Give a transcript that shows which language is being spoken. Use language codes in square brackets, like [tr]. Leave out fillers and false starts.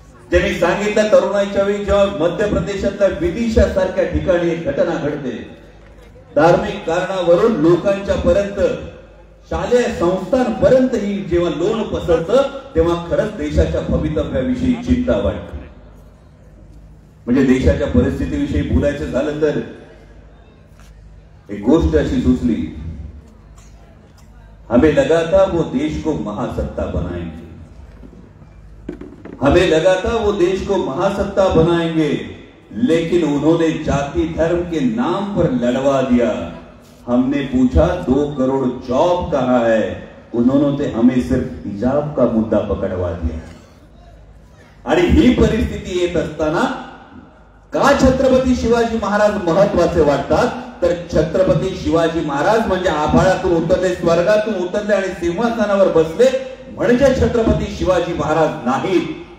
[mr] जे मी सांगितलं, तरुणाईच्या वेळी जेव्हा मध्य प्रदेशातल्या विदिशा सारख्या ठिकाणी एक घटना घडते, धार्मिक कारणावरून लोकांच्या पर्यंत, शालेय संस्थांपर्यंत ही जेव्हा लोण पसरतं तेव्हा खरंच देशाच्या भवितव्याविषयी चिंता वाटते. म्हणजे देशाच्या परिस्थितीविषयी बोलायचं झालं तर एक गोष्ट अशी सुचली, [hi] हमें लगा था वो देश को महासत्ता बनाएंगे, हमें लगा था वो देश को महासत्ता बनाएंगे, लेकिन उन्होंने जाति धर्म के नाम पर लड़वा दिया. हमने पूछा 2 करोड़ जॉब कहां है, उन्होंने हमें सिर्फ हिजाब का मुद्दा पकड़वा दिया. [mr] आणि ही परिस्थिती येत असताना का छत्रपती शिवाजी महाराज महत्वाचे वाटतात? तर छत्रपती शिवाजी महाराज म्हणजे आभाळातून उतरले, स्वर्गातून उतरले आणि सिंहासनावर बसले म्हणजे छत्रपती शिवाजी महाराज नाहीत.